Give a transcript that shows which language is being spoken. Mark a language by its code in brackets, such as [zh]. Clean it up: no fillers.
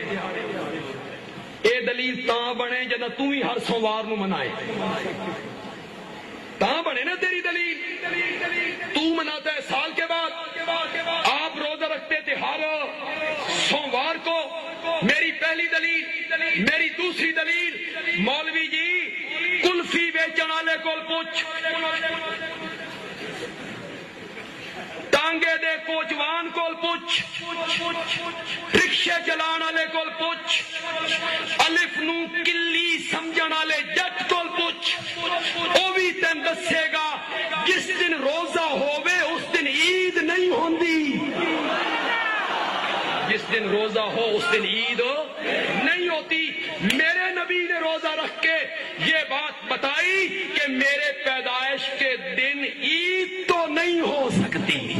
[pa] اے دلیل تاں بنے جدہ تو ہی ہر سوموار نو منائے، تاں بنے نا تیری دلیل. [ur] تو مناتا ہے سال کے بعد، آپ روزہ رکھتے تھے ہر سوموار کو. میری پہلی دلیل. [pa] میری دوسری دلیل، مولوی جی کلفی بیچن والے کول پوچھ، ٹانگے دے کوچوان کول پوچھ، رکشے چلان والے کول پوچھ، الف نو کلی سمجھن والے جٹ کول پوچھ. وہ بھی تین دسے گا جس دن روزہ ہووے اس دن عید نہیں ہوندی. [ur] جس دن روزہ ہو اس دن عید نہیں ہوتی. میرے نبی نے روزہ رکھ کے یہ بات بتائی کہ میرے پیدائش کے دن عید تو نہیں ہو سکتی.